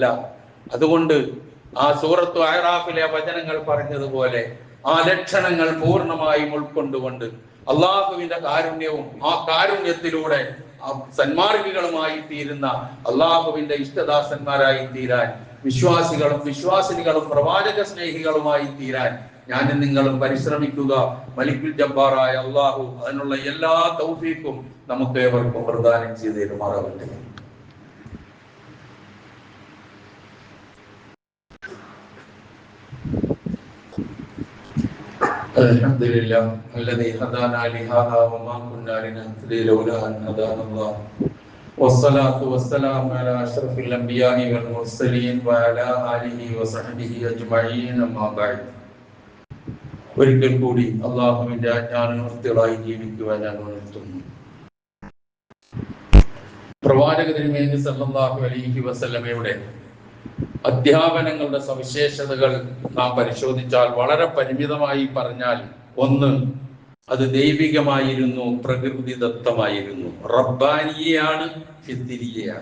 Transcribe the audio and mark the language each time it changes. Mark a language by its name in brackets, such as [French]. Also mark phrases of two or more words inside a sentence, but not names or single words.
[Malayalam] അതുകൊണ്ട് ആ സൂറത്തു അഅറാഫിലെ വചനങ്ങൾ പറഞ്ഞതുപോലെ ആ ലക്ഷണങ്ങൾ പൂർണ്ണമായും ഉൾക്കൊണ്ടുകൊണ്ട് അള്ളാഹുവിന്റെ കാരുണ്യവും ആ കാരുണ്യത്തിലൂടെ സന്മാർഗികളുമായി തീരുന്ന അള്ളാഹുവിന്റെ ഇഷ്ടദാസന്മാരായി തീരാൻ, വിശ്വാസിനികളും പ്രവാചക സ്നേഹികളുമായി തീരാൻ ഞാനും നിങ്ങളും പരിശ്രമിക്കുക. മലിക്കുൽ ജബ്ബാറായ അള്ളാഹു അതിനുള്ള എല്ലാ തൗഫീഖും നമുക്ക് ഏവർക്കും പ്രദാനം ചെയ്ത് തരുമാറാകട്ടെ. [Arabic] الحمد لله الذي هدانا لهذا وما كنا لنهتدي لولا أن هدانا الله والصلاة والسلام على أشرف الأنبياء والمرسلين وعلى آله وصحبه أجمعين أما بعد. [Malayalam] ഒരിക്കൽ കൂടി അള്ളാഹുവിന്റെ ആജ്ഞാനുവർത്തികളായി ജീവിക്കുവാൻ ഞാൻ ഉണർത്തുന്നു. പ്രവാചക തിരുമേനി [Arabic] صلى الله عليه وسلم [Malayalam] അധ്യാപനങ്ങളുടെ സവിശേഷതകൾ നാം പരിശോധിച്ചാൽ വളരെ പരിമിതമായി പറഞ്ഞാൽ, ഒന്ന്, അത് ദൈവികമായിരുന്നു, പ്രകൃതിദത്തമായിരുന്നു, റബ്ബാനിയാണ്, ഫിത്രിയാണ്.